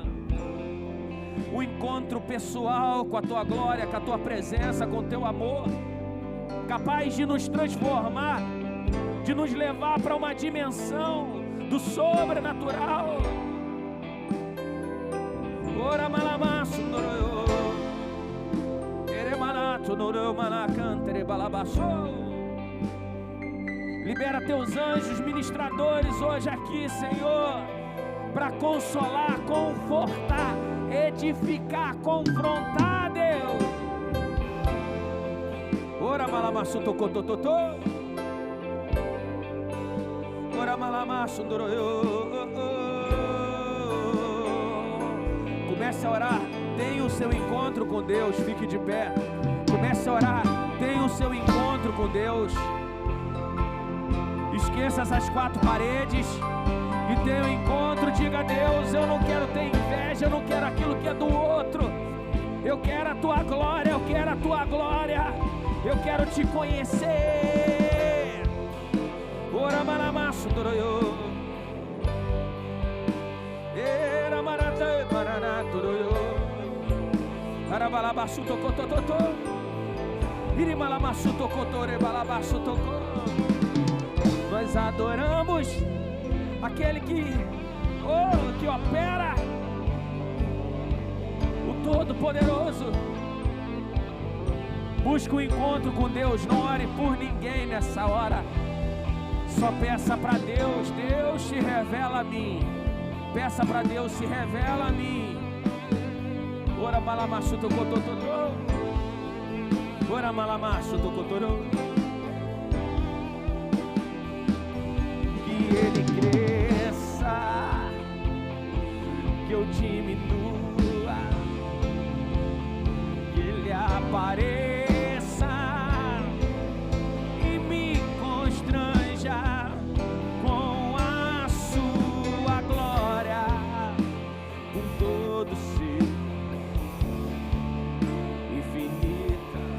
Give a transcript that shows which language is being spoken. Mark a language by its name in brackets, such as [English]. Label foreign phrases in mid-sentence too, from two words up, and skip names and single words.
[Portuguese] Um encontro pessoal com a tua glória, com a tua presença, com o teu amor, capaz de nos transformar, de nos levar para uma dimensão do sobrenatural. Ora malamasso noroyo, eremanato noroyo manacantere balabassou. Libera teus anjos ministradores hoje aqui, Senhor, para consolar, confortar, edificar, confrontar, Deus. Ora malamasso tocotototô. Ora malamasso ndoroyo. Comece a orar, tenha o seu encontro com Deus, fique de pé. Comece a orar, tenha o seu encontro com Deus. Esqueça essas 4 paredes e tenha um encontro. Diga a Deus: eu não quero ter inveja, eu não quero aquilo que é do outro. Eu quero a tua glória, eu quero a tua glória. Eu quero te conhecer. Ora malamasso doroyo. Era marata marana doroyo. Ara balabasu tokotototô. Iri malamasu tokotore balabasu tokô. Nós adoramos aquele que opera, o Todo-Poderoso. Busque um encontro com Deus, não ore por ninguém nessa hora. Só peça para Deus: Deus se revela a mim. Peça para Deus: se revela a mim. Ora malamasso tocototô. Ora malamasso tocotô. Que ele cresça, que eu diminua, que ele apareça e me constranja com a sua glória, com todo seu infinita